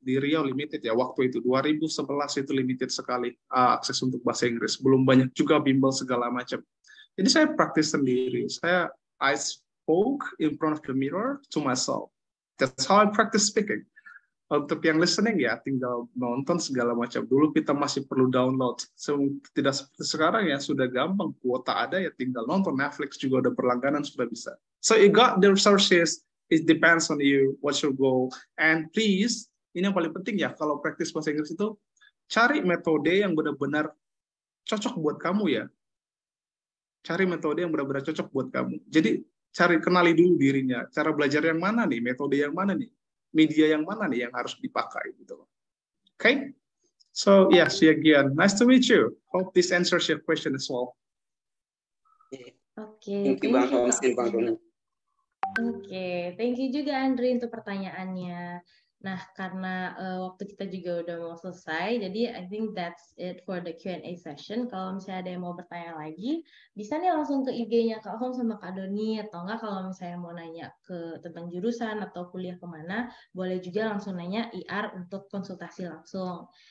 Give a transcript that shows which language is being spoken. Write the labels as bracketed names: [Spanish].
[Indonesian] Di Riau limited ya waktu itu 2011 itu limited sekali akses untuk bahasa Inggris. Belum banyak juga bimbel segala macam. Jadi saya praktis sendiri. [English] I spoke in front of the mirror to myself. That's how I practice speaking. [Indonesian] Untuk yang listening ya tinggal nonton segala macam. Dulu kita masih perlu download. Tidak seperti sekarang ya sudah gampang. Kuota ada ya tinggal nonton. Netflix juga udah berlangganan sudah bisa. [English] So you got the resources. It depends on you, what's your goal. And please, [Indonesian] ini yang paling penting ya, kalau praktis bahasa Inggris itu, cari metode yang benar-benar cocok buat kamu ya. Cari metode yang benar-benar cocok buat kamu. Jadi, kenali dulu dirinya. Cara belajar yang mana nih, metode yang mana nih, media yang mana nih yang harus dipakai. Gitu. Okay? [English] So, yeah, see you again. Nice to meet you. Hope this answers your question as well. Okay, thank you, Bang Holmes and Bang Doni. [Indonesian] Oke, [English] thank you [Indonesian] juga Andri untuk pertanyaannya. Nah, karena waktu kita juga udah mau selesai, jadi [English] I think that's it for the Q&A session. [Indonesian] Kalau misalnya ada yang mau bertanya lagi, bisa nih langsung ke IG-nya Kak Holmes sama Kak Doni, atau enggak kalau misalnya mau nanya tentang jurusan atau kuliah kemana, boleh juga langsung nanya IR untuk konsultasi langsung.